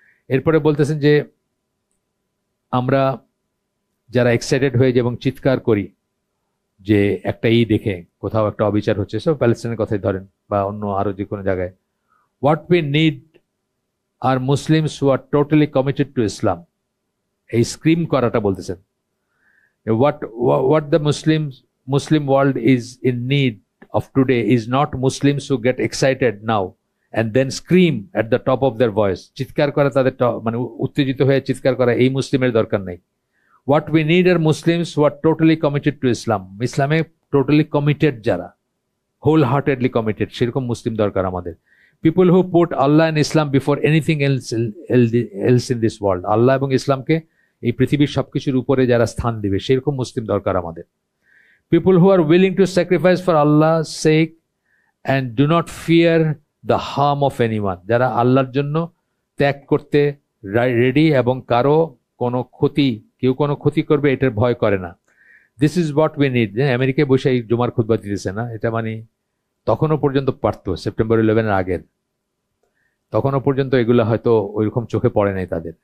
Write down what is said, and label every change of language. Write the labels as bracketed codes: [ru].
[bn] এরপরে বলতেছেন যে আমরা যারা এক্সাইটেড হয়ে যে এবং চিৎকার করি যে একটা দেখে কোথাও একটা অবিচার হচ্ছে, সব প্যালেস্টাইনের কথাই ধরেন বা অন্য আরো যে কোনো জায়গায়, [en] what we need are Muslims who are totally committed to Islam, [bn] এই স্ক্রিম করাটা বলতেছেন। [en] What the Muslims Muslim world is in need of today is not Muslims who get excited now and then scream at the top of their voice. [bn] চিৎকার করা তাদের মানে উত্তেজিত হয়ে চিৎকার করা এই মুসলিমের দরকার নাই. [en] What we need are Muslims who are totally committed to Islam. [bn] ইসলামে totally committed যারা, [en] wholeheartedly committed, [bn] সেরকম মুসলিম দরকার আমাদের. [en] People who put Allah and Islam before anything else in this world. [bn] আল্লাহ এবং ইসলামকে এই পৃথিবীর সবকিছুর উপরে যারা স্থান দিবে সেরকম মুসলিম দরকার আমাদের. [en] People who are willing to sacrifice for Allah's sake and do not fear the harm of anyone. [bn] যারা আল্লাহর জন্য ত্যাগ করতে রেডি এবং কারো কোনো ক্ষতি, কেউ কোনো ক্ষতি করবে এটার ভয় করে না. [en] This is what we need. [bn] আমেরিকায় বসে এই জুমার খুতবা দিতেছে না, এটা মানে তখনও পর্যন্ত পারতো, সেপ্টেম্বর 11-এর আগের তখনও পর্যন্ত এগুলো হয়তো ওইরকম চোখে পড়ে নাই তাদের.